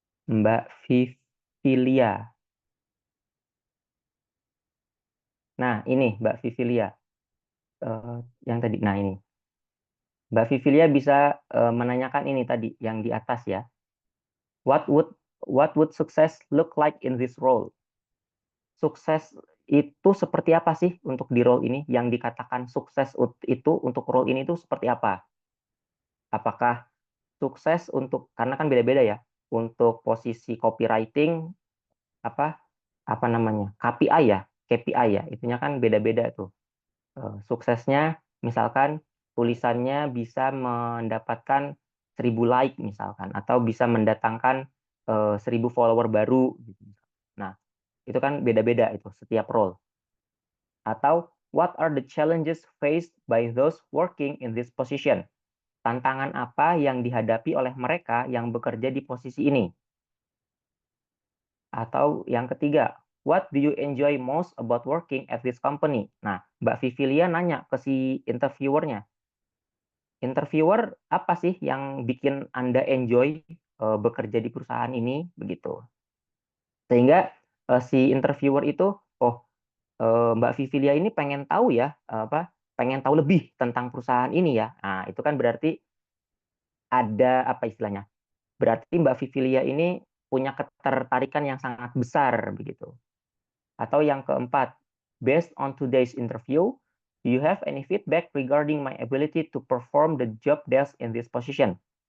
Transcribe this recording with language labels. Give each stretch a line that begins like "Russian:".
Indonesian: Mbak Vivilia. Nah, ini Mbak Vivilia. Yang tadi. Nah, ini. Mbak Vivilia bisa menanyakan ini tadi yang di atas ya.
English: What would success look like in this role?
Indonesian: Sukses itu seperti apa sih untuk di role ini? Yang dikatakan sukses itu untuk role ini itu seperti apa? Apakah sukses untuk, karena kan beda-beda ya. Untuk posisi copywriting apa apa namanya? KPI ya, KPI ya. Itunya kan beda-beda tuh. Suksesnya misalkan tulisannya bisa mendapatkan 1.000 like misalkan, atau bisa mendatangkan 1.000 follower baru gitu. Nah, itu kan beda-beda itu setiap role.
English: Atau what are the challenges faced by those working in this position?
Indonesian: Tantangan apa yang dihadapi oleh mereka yang bekerja di posisi ini? Atau yang ketiga,
English: what do you enjoy most about working at this company?
Indonesian: Nah, Mbak Vivilia nanya ke si interviewernya, interviewer apa sih yang bikin Anda enjoy bekerja di perusahaan ini begitu. Sehingga si interviewer itu, oh, Mbak Vivilia ini pengen tahu ya, pengen tahu lebih tentang perusahaan ini ya. Nah, itu kan berarti ada apa istilahnya? Berarti Mbak Vivilia ini punya ketertarikan yang sangat besar begitu. Atau yang keempat,
English: based on today's interview, do you have any feedback regarding my ability to perform the job desk in this position?